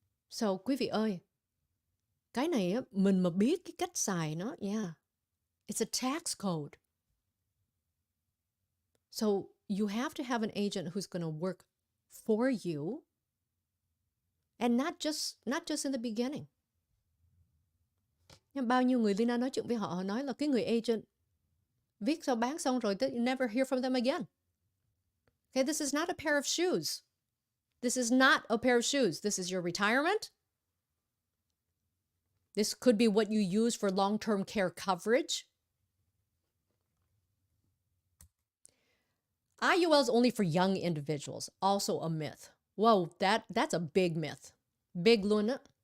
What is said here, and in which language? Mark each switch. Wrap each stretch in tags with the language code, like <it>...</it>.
<vi>So, quý vị ơi, cái này á, mình mà biết cái cách xài nó,</vi> <en>yeah, it's a tax code. So, you have to have an agent who's going to work for you, and not just in the beginning.</en> <vi>Nhưng bao nhiêu người Leyna nói chuyện với họ, họ nói là cái người agent viết xong bán xong rồi,</vi> <en>you never hear from them again. Okay, this is not a pair of shoes. This is not a pair of shoes. This is your retirement. This could be what you use for long-term care coverage. IULs only for young individuals, also a myth. Whoa, that's a big myth. Big</en> <vi>luôn á.</vi>